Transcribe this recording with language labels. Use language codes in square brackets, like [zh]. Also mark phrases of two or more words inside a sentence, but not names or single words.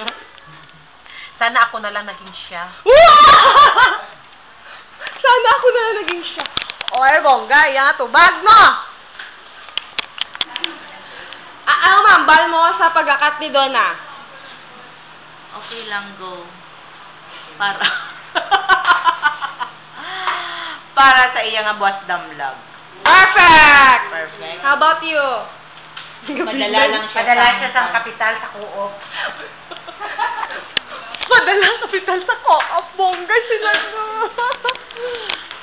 [tl] Sana ako na lang naging siya. Sana ako na lang naging siya. Oy, bongga, yan tubag mo! Ano mambal mo sa pagkakat ni Donna? Okay lang, go. [hil] Para sa iya nga buwas damlag. Perfect! Perfect. [en] How about you? [tl] Padala lang siya. Padala siya sa kapital sa Coop. Padala kapital sa Coop. Bongga sila no.